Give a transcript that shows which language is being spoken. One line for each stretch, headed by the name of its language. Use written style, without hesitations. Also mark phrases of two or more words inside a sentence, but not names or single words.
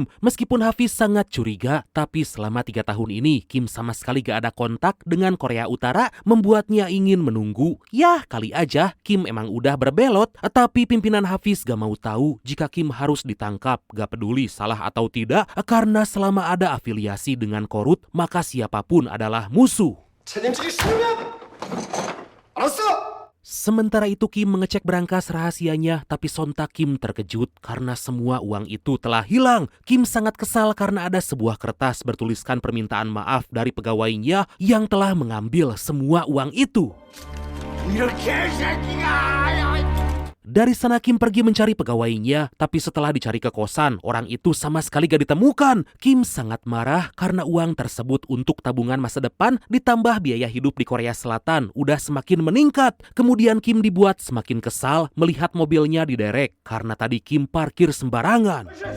Indonesian: Meskipun Hafiz sangat curiga, tapi selama 3 tahun ini Kim sama sekali gak ada kontak dengan Korea Utara, membuatnya ingin menunggu. Yah, kali aja Kim emang udah berbelot, tapi pimpinan Hafiz gak mau tahu jika Kim harus ditangkap, gak peduli salah atau tidak, karena selama ada afiliasi dengan Korut, maka siapapun adalah musuh.
Korean: 책임지기 싫으면 알았어.
Indonesian: Sementara itu Kim mengecek berangkas rahasianya, tapi sontak Kim terkejut karena semua uang itu telah hilang. Kim sangat kesal karena ada sebuah kertas bertuliskan permintaan maaf dari pegawainya yang telah mengambil semua uang itu.
Korean: 이렇게 새끼가.
Indonesian: Dari sana Kim pergi mencari pegawainya, tapi setelah dicari ke kosan, orang itu sama sekali gak ditemukan. Kim sangat marah karena uang tersebut untuk tabungan masa depan ditambah biaya hidup di Korea Selatan udah semakin meningkat. Kemudian Kim dibuat semakin kesal melihat mobilnya diderek karena tadi Kim parkir sembarangan.